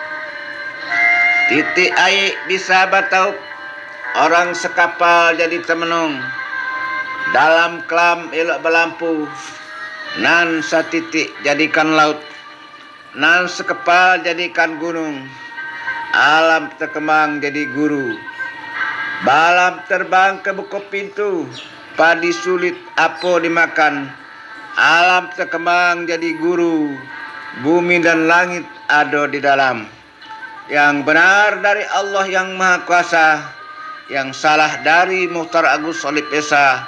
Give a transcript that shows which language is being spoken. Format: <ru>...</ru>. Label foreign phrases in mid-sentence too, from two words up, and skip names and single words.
<min>Titik air bisa bataup, orang sekapal jadi temenung, dalam kelam elok berlampu, nan satitik jadikan laut, nan sekepal jadikan gunung, alam terkembang jadi guru, balam terbang ke buku pintu, padi sulit apa dimakan, alam terkembang jadi guru, bumi dan langit ada di dalam.</min> <id>Yang benar dari Allah yang Maha Kuasa, yang salah dari Muhtar Agus Solip Esa.</id>